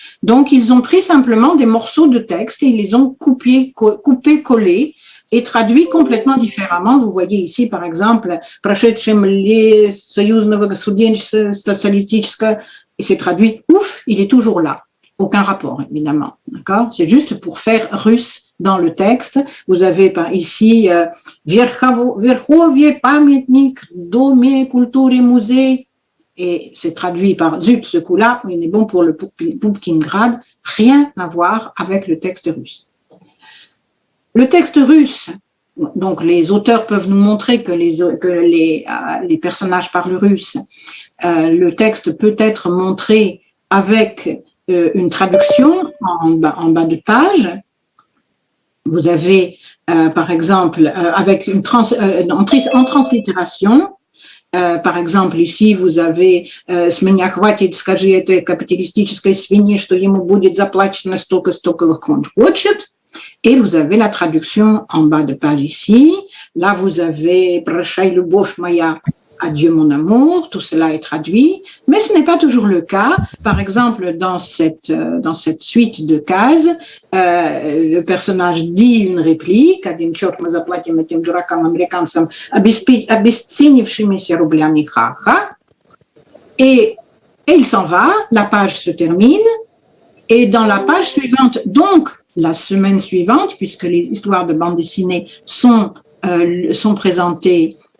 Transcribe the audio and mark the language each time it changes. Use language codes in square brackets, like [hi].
[fr] Donc, ils ont pris simplement des morceaux de texte et ils les ont coupés, collés et traduits complètement différemment. Vous voyez ici, par exemple, [ru] «Прошедшем ли союзного студенчества социалистического», [fr] et c'est traduit, ouf, il est toujours là. Aucun rapport, évidemment. D'accord? C'est juste pour faire russe dans le texte. Vous avez ici [ru] Верховье памятник Доме культуры музей. [fr] Et c'est traduit par zut, ce coup-là, il est bon pour le Poupkingrad. Rien à voir avec le texte russe. Le texte russe, donc les auteurs peuvent nous montrer que les personnages parlent russe. Le texte peut être montré avec une traduction en bas de page. Vous avez, par exemple, avec en translittération, par exemple, ici, vous avez [ru] «С меня хватит, скажи этой капиталистической свинье, что ему будет заплачено столько, как он хочет». [fr] Et vous avez la traduction en bas de page ici. Là, vous avez [ru] «Прощай, любовь моя». [fr] Adieu mon amour, tout cela est traduit, mais ce n'est pas toujours le cas. Par exemple, dans cette suite de cases, le personnage dit une réplique, [ru] «Один черт мы заплатим этим дуракам американцам, обесценившимися рублями ха-ха», [fr] et il s'en va, la page se termine, et dans la page suivante, donc la semaine suivante, puisque les histoires de bande dessinée sont présentées